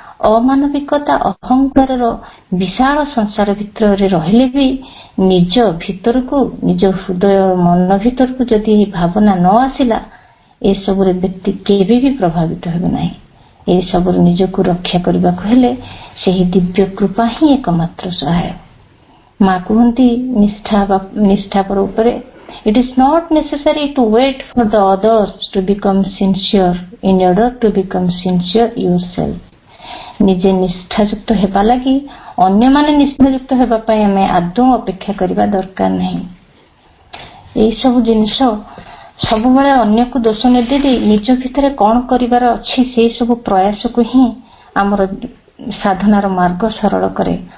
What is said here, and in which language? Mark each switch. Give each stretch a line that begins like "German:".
Odia: ଅମାନବିକତା ଅହଙ୍କାରର ବିଶାଳ ସଂସାର ଭିତରେ ରହିଲେ ବି ନିଜ ଭିତରକୁ, ନିଜ ହୃଦୟ ମନ ଭିତରକୁ ଯଦି ଏହି ଭାବନା ନ ଆସିଲା, ଏସବୁରେ ବ୍ୟକ୍ତି କେବେ ବି ପ୍ରଭାବିତ ହେବ ନାହିଁ। ଏସବୁରୁ ନିଜକୁ ରକ୍ଷା କରିବାକୁ ହେଲେ ସେହି ଦିବ୍ୟ କୃପା ହିଁ ଏକମାତ୍ର ସହାୟ। ମା କୁହନ୍ତି ନିଷ୍ଠାପର ଉପରେ,
English: it is not necessary to wait for the others to become sincere in order to become sincere yourself।
Odia: ନିଜେ ନିଷ୍ଠାଯୁକ୍ତ ହେବା ଲାଗି ଅନ୍ୟମାନେ ନିଷ୍ଠାଯୁକ୍ତ ହେବା ପାଇଁ ଆମେ ଆଦୌ ଅପେକ୍ଷା କରିବା ଦରକାର ନାହିଁ। ଏଇ ସବୁ ଜିନିଷ ସବୁବେଳେ ଅନ୍ୟକୁ ଦୋଷ ନ ଦେଇ ନିଜ ଭିତରେ କଣ କରିବାର ଅଛି ସେଇ ସବୁ ପ୍ରୟାସକୁ ହିଁ ଆମର ସାଧନାର ମାର୍ଗ ସରଳ କରେ।